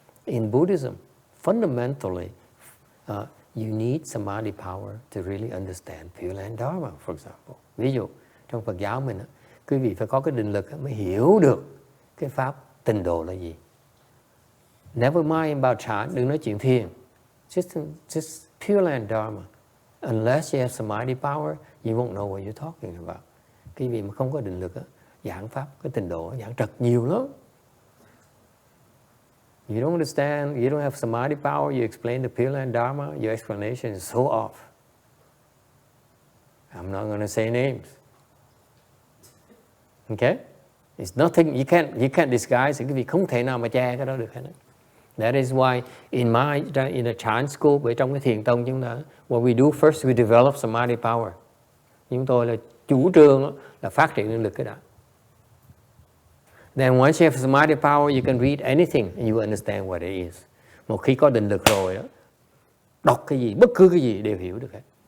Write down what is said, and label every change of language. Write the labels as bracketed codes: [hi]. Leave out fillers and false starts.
[en] In Buddhism, fundamentally, you need Samadhi power to really understand Pure Land Dharma, for example. [vi] Ví dụ, trong Phật giáo mình, quý vị phải có cái định lực mới hiểu được cái pháp tịnh độ là gì. [en] Never mind about Chan, [vi] đừng nói chuyện thiền. [en] Just Pure Land Dharma. Unless you have Samadhi power, you won't know what you're talking about. Cái vị mà không có định lực, giảng pháp, cái tịnh độ, giảng trật nhiều lắm. You don't understand, you don't have Samadhi power, you explain the Pure Land Dharma, your explanation is so off. I'm not going to say names. Okay? It's nothing, you can't disguise, [vi] cái vị không thể nào mà che cái đó được hết. [en] That is why in a Chan school, [vi] bởi trong cái thiền tông chúng ta, [en] what we do first, we develop Samadhi power. [vi] Chúng tôi là chủ trương là phát triển năng lực cái đó. [en] Then once you have Samadhi power, you can read anything and you understand what it is. [vi] Một khi có định lực rồi đó, đọc cái gì, bất cứ cái gì đều hiểu được hết.